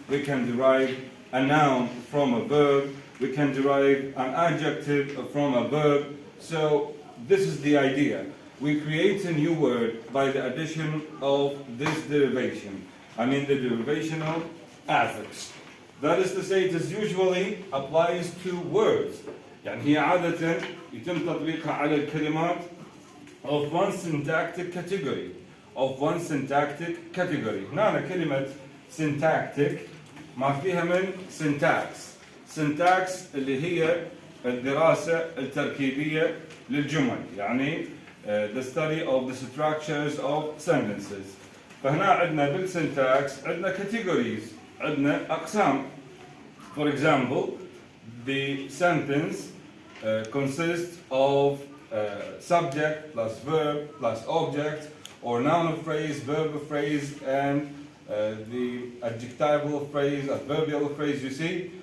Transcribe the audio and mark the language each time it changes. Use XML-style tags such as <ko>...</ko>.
<en>We can derive a noun from a verb. We can derive an adjective from a verb. So this is the idea. We create a new word by the addition of this derivation. I mean the derivational affix. That is to say, it is usually applies to words.</en> <ar>يعني هي عادة يتم تطبيقها على الكلمات</ar> <en>of one syntactic category.</en> <ar>هنا كلمة syntactic ما فيها من syntax. syntax اللي هي الدراسة التركيبية للجمل.</ar> <en>يعني the study of the structures of sentences.</en> <ar>فهنا عندنا بالsyntax عندنا categories. عندنا أقسام.</ar> <en>For example, the sentence consists of subject plus verb plus object, or noun phrase, verb phrase, and the adjectival phrase, adverbial phrase, you see?</en>